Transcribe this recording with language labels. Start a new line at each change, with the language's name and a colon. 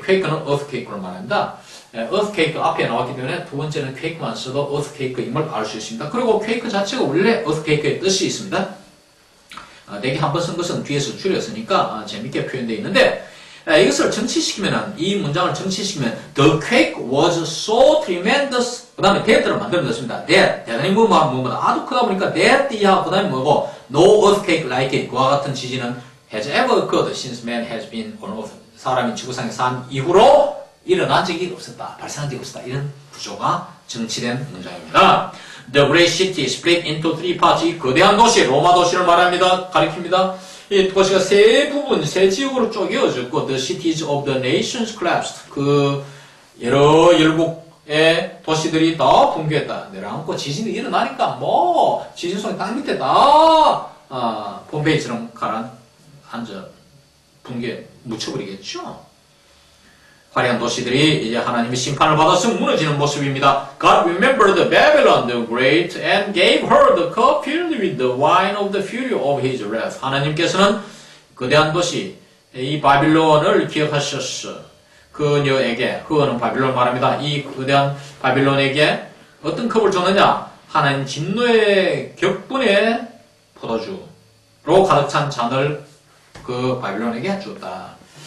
Korean: quake는 earthquake로 말한다. earthquake 앞에 나왔기 때문에 두 번째는 quake만 써도 earthquake임을 알 수 있습니다. 그리고 quake 자체가 원래 earthquake의 뜻이 있습니다. 내게 한 번 쓴 것은 뒤에서 줄였으니까 재밌게 표현되어 있는데, 이것을 정치시키면은, 이 문장을 정치시키면
English: the quake was so tremendous,
Korean: 그 다음에 that를 만들어 넣습니다. that, 대단히 뭐뭐보다 아주 크다 보니까 that 이하, 그 다음에 뭐고
English: no earthquake like it,
Korean: 그와 같은 지진은
English: has ever occurred since man has been on earth.
Korean: 사람이 지구상에 산 이후로 일어난 적이 없었다, 발생한 적이 없었다. 이런 구조가 정치된 문장입니다.
English: The great city split into three parts.
Korean: 이 거대한 도시, 로마 도시를 말합니다. 가리킵니다. 이 도시가 세 부분, 세 지역으로 쪼개어졌고,
English: the cities of the nations collapsed.
Korean: 그 여러 열국의 도시들이 다 붕괴했다. 내려앉고 지진이 일어나니까 뭐 지진송이 땅 밑에 다 폼페이처럼 가라앉아 붕괴 묻혀버리겠죠. 화려한 도시들이 이제 하나님의 심판을 받아서 무너지는 모습입니다.
English: God remembered Babylon the great and gave her the cup filled with the wine of the fury of his wrath.
Korean: 하나님께서는 거대한 도시 이 바빌론을 기억하셨어. 그녀에게, 그거는 바빌론 말합니다. 이 거대한 바빌론에게 어떤 컵을 줬느냐? 하나님 진노의 격분의 포도주로 가득 찬 잔을 그 바빌론에게 줬다.